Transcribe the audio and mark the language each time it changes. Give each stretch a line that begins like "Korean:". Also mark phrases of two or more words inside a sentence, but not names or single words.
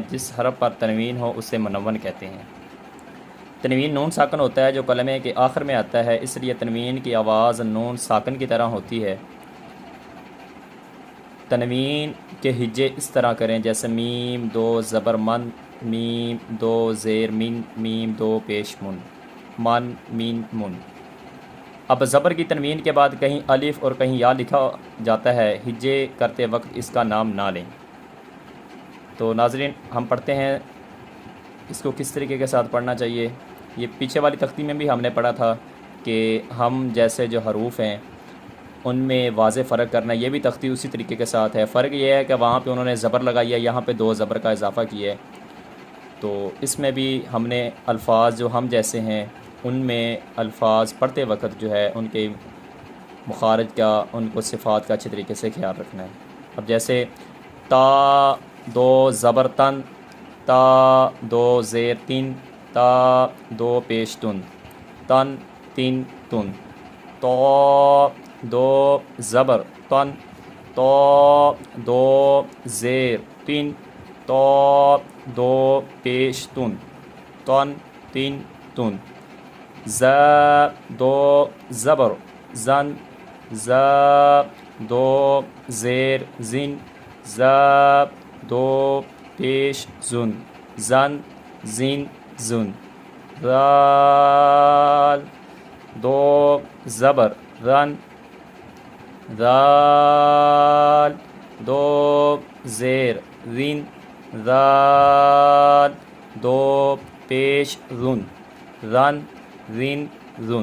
Urdu: جس حرف پر تنوین ہو اسے منون کہتے ہیں۔ تنوین نون ساکن ہوتا ہے جو کلمے کے آخر میں آتا ہے، اس لیے تنوین کی آواز نون ساکن کی طرح ہوتی ہے۔ تنوین کے ہجے اس طرح کریں جیسے میم دو زبر من، میم دو زیر من، میم دو پیش من، من مین من۔ اب زبر کی تنوین کے بعد کہیں الف اور کہیں یا لکھا جاتا ہے، ہجے کرتے وقت اس کا نام نہ لیں۔ تو ناظرین، ہم پڑھتے ہیں اس کو کس طریقے کے ساتھ پڑھنا چاہیے۔ یہ پیچھے والی تختی میں بھی ہم نے پڑھا تھا کہ ہم جیسے جو حروف ہیں ان میں واضح فرق کرنا ہے، یہ بھی تختی اسی طریقے کے ساتھ ہے۔ فرق یہ ہے کہ وہاں پہ انہوں نے زبر لگائی ہے، یہاں پہ دو زبر کا اضافہ کیا ہے۔ تو اس میں بھی ہم نے الفاظ جو ہم جیسے ہیں ان میں الفاظ پڑھتے وقت جو ہے ان کے مخارج کا، ان کو صفات کا اچھے طریقے سے خیال رکھنا ہے۔ اب جیسے تا دو زبر تن، تا دو زیر تین، تا دو پیش تن، تن تین تن۔ تو دو زبر تن، تو دو زیر تین، تو دو پیش تن، تن تین تن۔ ز دو زبر زن، ز دو زیر زن، ز دو پیش زن، زن زین زن۔ رال دو زبر رن، رال دو زیر رین، رال دو پیش رن، رن رین رن۔